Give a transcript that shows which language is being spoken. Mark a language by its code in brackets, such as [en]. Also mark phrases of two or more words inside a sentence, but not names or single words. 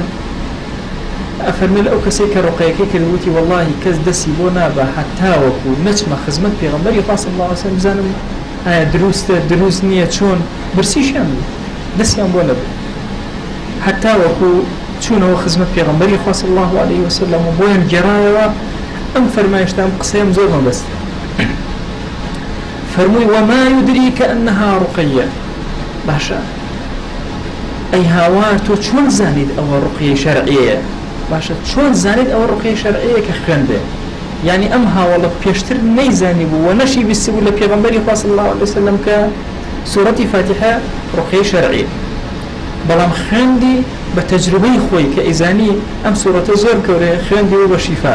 [ckb] ئەفەرمێ لە ئەو کەسێک کە ڕوقەیەکەی کرد وتی وەڵاهی کەس دەستی بۆ نابە هەتاوەکو نەچمە خزمەت پێغەمبەری خوا [ar] صلی الله علیه وسلم [ckb] بزانم ئایا دروستە دروست نییە چۆن برسیشیان بوو، دەستیان بۆ نەبوو، هەتاوەکو چوونەوە خزمەت پێغەمبەری خوا [ar] صلی الله علیه وسلم [ckb] و بۆیان گێڕایەوە. ئەم فەرمایشتان قسەیەم زۆر مەبەست. [ar] فەرمووی وما يدريك أنها رقية. [ckb] باشە ئەی هاوار تۆ چۆن زانیت ئەوە ڕوقیە شەرعیەیە؟ باشە چۆن زانیت ئەوە ڕوقیە شەرعیەیە کە خوێندێ؟ یعنی ئەم هاوڵە پێشتر نەیزانی بوو و نەشی بیستی بوو لە پێغەمبەری خوا [ar] صلی الله علیه وسلم [ckb] کە سوورەتی فاتحە ڕوقیە شەرعیە، بەڵام خوێندی بە تەجروبەی خۆی کە ئیزانی ئەم سوورەتە زۆر گەورەیە، خوێندی و بە شیفا.